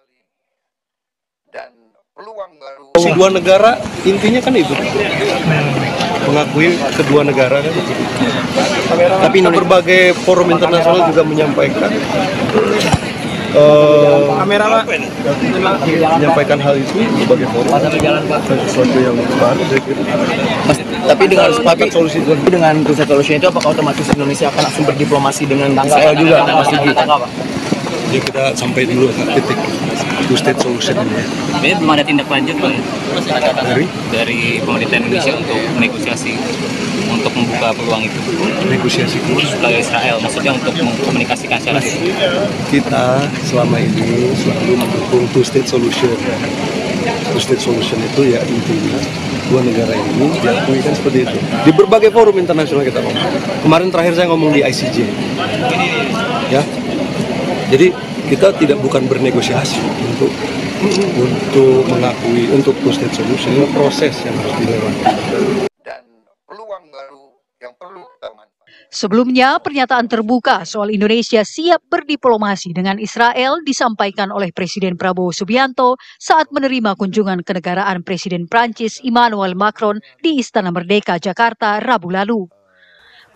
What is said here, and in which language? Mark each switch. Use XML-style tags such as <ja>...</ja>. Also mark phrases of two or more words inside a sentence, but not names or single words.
<id>Si 2 negara intinya kan itu, mengakui kedua negara kan. Tapi berbagai forum internasional juga menyampaikan menyampaikan hal itu sebagai forum sesuatu yang baru. Tapi dengan</id> <en>two-state solution</en> <id>itu apakah otomatis Indonesia akan langsung berdiplomasi dengan Israel juga? Jadi kita sampai dulu ke titik</id> <en>two-state solution</en> <id>ini. Sebenarnya belum ada tindak lanjut Pak dari pemerintah Indonesia untuk negosiasi, untuk membuka peluang itu. Negosiasi ke Israel, maksudnya untuk mengkomunikasikan secara itu. Kita selama ini selalu mendukung</id> <en>two-state solution. Two-state solution</en> <id>itu ya intinya 2 negara ini diakui kan seperti itu. Di berbagai forum internasional kita ngomong. Kemarin terakhir saya ngomong di ICJ. Ya. Jadi kita bukan bernegosiasi untuk mengakui untuk</id> <en>two-state solution,</en> <id>itu proses yang harus dilewati. Dan peluang baru yang perlu kita manfaatkan. Sebelumnya, pernyataan terbuka soal Indonesia siap berdiplomasi dengan Israel disampaikan oleh Presiden Prabowo Subianto saat menerima kunjungan kenegaraan Presiden Prancis Emmanuel Macron di Istana Merdeka, Jakarta, Rabu lalu.</id>